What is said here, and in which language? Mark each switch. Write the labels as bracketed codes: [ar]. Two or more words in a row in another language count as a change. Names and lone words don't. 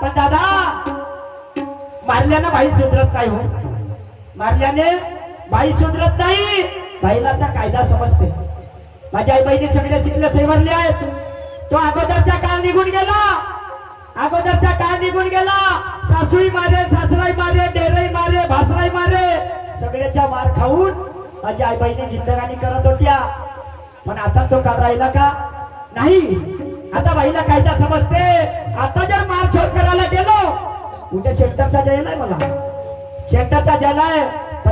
[mr] पण दादा, मारल्यानं बाई सुधरत नाही हो. मारल्याने बाई सुधरत नाही. बाईला आता कायदा समजते. माझ्या आई बहिणी सगळे शिकले सैवरले आहेत. तो अगोदरचा काळ निघून गेला. अगोदरचा काळ निघून गेला. सासूई मारे, सासराई मारे, डेरई मारे, भासराई मारे, सगळ्याच्या मार खाऊन माझी आई बहिणी जिंदगानी करत होत्या. पण आता तो काळ राहिला का? नाही. आता बाईला कायदा समजते. आता जर मारछोड करायला गेलो, उद्या शेल्टरचा जयला आहे. मला शेल्टरचा जयला आहे.